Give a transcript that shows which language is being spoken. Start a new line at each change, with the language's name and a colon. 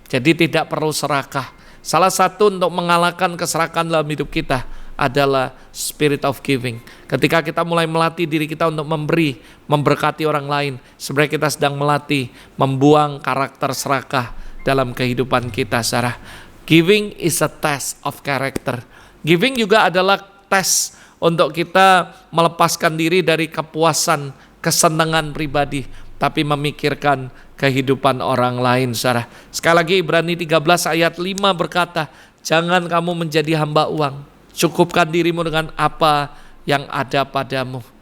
Indonesian: Jadi tidak perlu serakah. Salah satu untuk mengalahkan keserakahan dalam hidup kita adalah
English: spirit of giving.
Indonesian: Ketika kita mulai melatih diri kita untuk memberi, memberkati orang lain, sebenarnya kita sedang melatih membuang karakter serakah dalam kehidupan kita saudara.
English: Giving is a test of character.
Indonesian: Giving juga adalah tes untuk kita melepaskan diri dari kepuasan, kesenangan pribadi, tapi memikirkan kehidupan orang lain saudara. Sekali lagi Ibrani 13 ayat 5 berkata, jangan kamu menjadi hamba uang, cukupkan dirimu dengan apa yang ada padamu.